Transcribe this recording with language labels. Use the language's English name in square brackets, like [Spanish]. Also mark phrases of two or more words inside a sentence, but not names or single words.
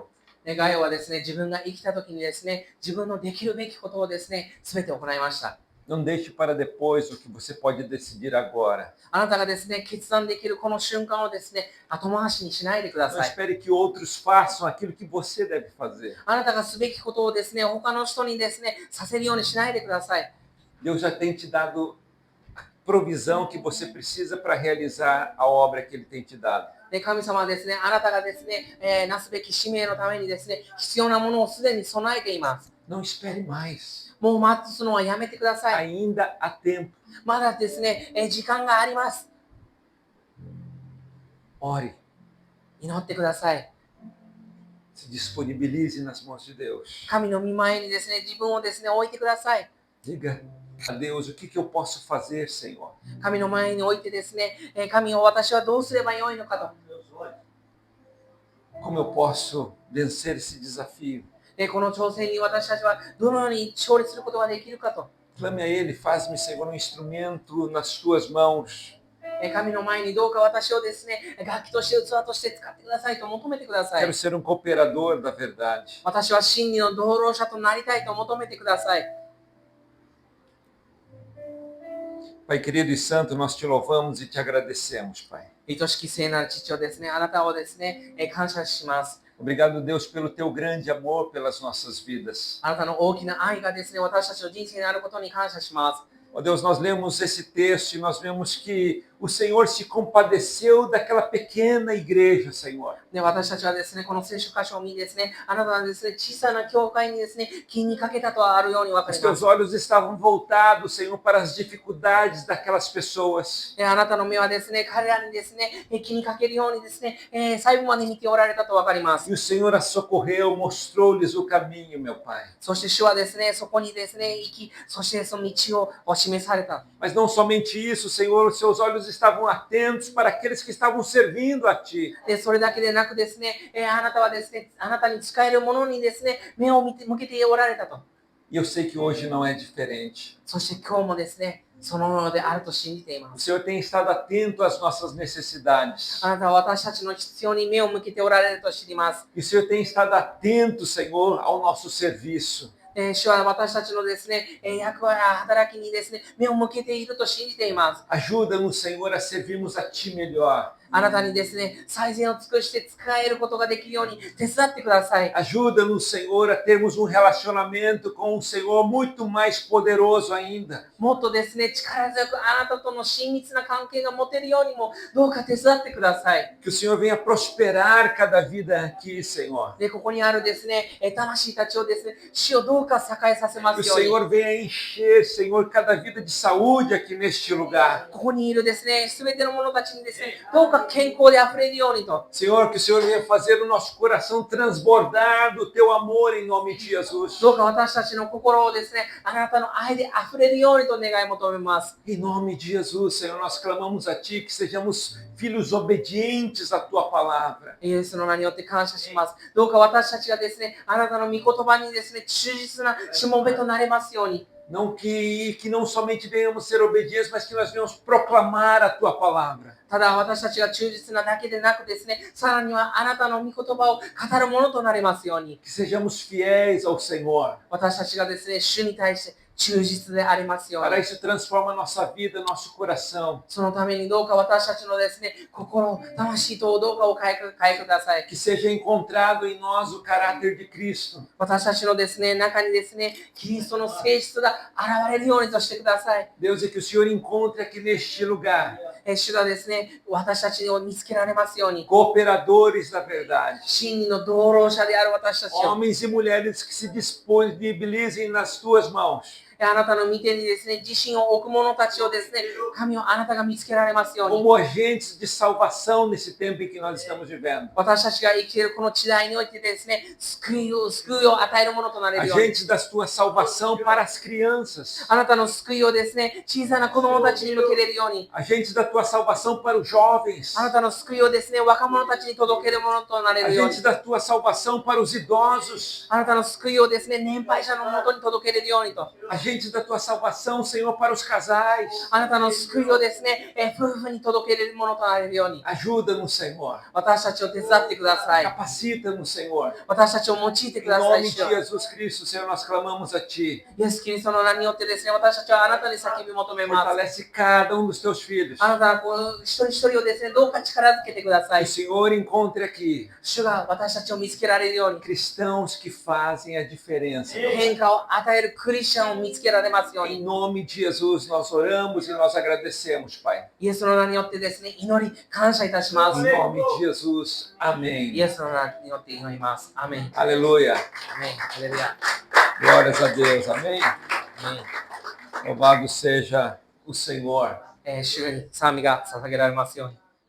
[Japanese] ガイオはですね、自分が生きた時にですね、自分のできるべきことをですね、すべて行いました。 [Portuguese] Não deixe para depois o que você pode decidir agora. [Japanese] あなたがですね、決断できるこの瞬間をですね、後回しにしないでくだ [Portuguese] Não [Japanese] さい。 [Portuguese] espere que outros façam aquilo que você deve fazer. [Japanese] あなたがすべきことをですね、他の人にですね、させるようにしないでください。 [Portuguese] Deus já tem te dado a provisão que você precisa para realizar a obra que ele tem te dado. [Japanese] で、神様はですね、あなたがですね、なすべき使命のためにですね、必要なものをすでに備えています。 [Portuguese] Não espere mais. [Japanese] もう待つのはやめてください。 [Portuguese] Ainda há tempo. [Japanese] まだですね、時間があります。 [Portuguese] Ore. [Japanese] 祈ってください。 [Portuguese] Se disponibilize nas mãos de Deus. [Japanese] 神の御前にですね、自分をですね、置いてください。 [Portuguese] Diga a Deus o que eu posso fazer, Senhor. [Japanese] 神の前に置いてですね、神を私はどうすればよいのかと。 [Portuguese] Como eu posso vencer esse desafio? [Japanese] この挑戦に私たちはどのように勝利することができるかと。 [Portuguese] Clame a Ele, faz-me, Senhor, um instrumento nas tuas mãos. [Japanese] 神の前にどうか私をですね、楽器として器として使ってくださいと求めてください [Portuguese] Quero。ser um cooperador da verdade. [Japanese] 私は真理の同労者となりたいと求めてください。 [Portuguese] Pai querido e santo, nós te louvamos e te agradecemos, Pai. [Japanese] 愛しき聖なる父をですね、あなたをですね、感謝します。 [Portuguese] Obrigado, Deus, pelo teu grande amor pelas nossas vidas. [Japanese] あなたの大きな愛がですね、私たちの人生にあることに感謝します。 [Portuguese] Ó Deus, nós lemos esse texto e nós vemos que o Senhor se compadeceu daquela pequena igreja, Senhor. [Japanese] で、私たちはですね、この聖書箇所を見ですね、あなたはですね、小さな教会にですね、気にかけたとあるように分か [Portuguese] Os [Japanese] りま [Portuguese] teus [Japanese] す。 [Portuguese] olhos estavam voltados, Senhor, para as dificuldades daquelas pessoas. [Japanese] あなたの目はですね、彼らにですね、気にかけるようにですね、最後まで見ておられたと分かります。 [Portuguese] E o Senhor as socorreu, mostrou-lhes o caminho, meu Pai. [Japanese] そして主はですね、そこにですね、行き、そしてその道を示された。 [Portuguese] Mas não somente isso, Senhor, os seus olhos estavam atentos para aqueles que estavam servindo a Ti. [Japanese] で、それだけでなくですね、あなたはですね、あなたに使えるものにですね、目を向けておられたと。 [Portuguese] E eu sei que hoje não é diferente. [Japanese] そして今日もですね、そのものであると信じていま [Portuguese] O [Japanese] す。 [Portuguese] Senhor tem estado atento às nossas necessidades. [Japanese] あなたは私たちの必要に目を向けておられると知ります。 [Portuguese] E o Senhor tem estado atento, Senhor, ao nosso serviço. [Japanese] 主は私たちのですね、役割や働きにですね、目を向けていると信じています。 [Portuguese] Ajuda-nos, Senhor, a servirmos a Ti melhor. [Japanese] あなたにですね、最善を尽くして使えることができるように手伝ってください。 [Portuguese] Ajuda-nos, Senhor, a termos um relacionamento com o Senhor muito mais poderoso ainda. [Japanese] もっとですね、力強くあなたとの親密な関係が持てるようにも、どうか手伝ってください。 [Portuguese] Que o Senhor venha prosperar cada vida aqui, Senhor. [Japanese] で、ここにあるですね、魂たちをですね、主をどうか栄えさせま [Portuguese] Que o [Japanese] すように。 [Portuguese] Senhor venha encher, Senhor, cada vida de saúde aqui neste lugar. [Japanese] ここにいるですね、すべての者たちにですね、どうかが健康で溢れるようにと。 [Portuguese] Senhor, que o Senhor venha fazer o nosso coração transbordar do teu amor em nome de Jesus. [Japanese] どうか私たちの心をですね、あなたの愛で溢れるようにと願い求めます。 [Portuguese] Em nome de Jesus, Senhor, nós clamamos a Ti que sejamos filhos obedientes à Tua palavra. [Japanese] イエスの名によって感謝します。どうか私たちがですね、あなたの御言葉にですね、忠実なしもべとなれますように。 [Portuguese] Não que não somente venhamos ser obedientes, mas que nós venhamos proclamar a Tua palavra. [Japanese] ただ私たちが忠実なだけでなくですね、さらにはあなたの御言葉を語るものとなれますように。 [Portuguese] Que sejamos fiéis ao Senhor. [Japanese] 私たちがですね、主に対して忠実でありますよう [Portuguese] Para [Japanese] に。 [Portuguese] isso, transforma a nossa vida, nosso coração. [Japanese] そのためにどうか私たちのですね、心、魂とどうかを変えください。 [Portuguese] Que seja encontrado em nós o caráter de Cristo. [Japanese] 私たちのですね、中にですね、キリストの性質が現れるようにとしてください。 [Portuguese] Deus, e que o Senhor encontre aqui neste lugar [Japanese] 主がですね、私たちを見つけられますように。 [Portuguese] cooperadores da verdade. [Japanese] 真理の道路者である私たちを。 [Portuguese] Homens e mulheres que se disponibilizem nas tuas mãos. [Japanese] あなたの御手にですね、自身を置く者たちをですね、神をあなたが見つけられますように。 [Portuguese] Como agentes de salvação nesse tempo em que nós estamos vivendo. [Japanese] 私たちが生きているこの時代においてですね、救いを与えるものとなれるように。 [Portuguese] Agentes da tua salvação para as crianças. [Japanese] あなたの救いをですね、小さな子供たちに向けれるように。 [Portuguese] Agentes da tua salvação para os jovens. [Japanese] あなたの救いをですね、若者たちに届けるものとなれるように。 [Portuguese] Agentes da tua salvação para os idosos. [Japanese] あなたの救いをですね、年配者のもとに届けれるようにと。 [Portuguese] Agentes da tua salvação, Senhor, para os casais. [Japanese] あなたの救いをですね、夫婦に届けれるものとなれるように。 [Portuguese] Ajuda-nos, Senhor. [Japanese] 私たちを手伝ってください。 [Portuguese] Capacita-nos, Senhor. [Japanese] 私たちを用いてく [Portuguese] Em [Japanese] ださい。 [Portuguese] nome de Jesus Cristo, Senhor, nós clamamos a Ti. [Japanese] イエス・キリストの名によってですね、私たちはあなたに叫び求めます。 [Portuguese] Fortalece cada um dos Teus filhos. [Japanese] あなたはこの一人一人をですね、どうか力づけてくださ [Portuguese] Que [Japanese] い [Portuguese] o。Senhor encontre aqui [Japanese] 主が私たちを見つけられるように、 [Portuguese] cristãos que fazem a diferença. [Japanese] 変化を与えるクリスチャンを見つけられますよう [Portuguese] Em [Japanese] に、 [Portuguese] nome de Jesus, nós oramos e nós agradecemos, Pai. [Japanese] イエスの名によってですね、祈り、感謝いたしま [Portuguese] Em [Japanese] す。 [Portuguese] nome de Jesus, [Japanese] イ [Portuguese] amém. [Japanese] エスの名によって祈ります。アメン。 [Portuguese] Aleluia. [Japanese] アメン。ハレルヤ。 [Portuguese] Glórias a Deus, amém. [Japanese] アメン。 [Portuguese] Louvado seja o Senhor. [Japanese] 主に賛美が捧げられますように。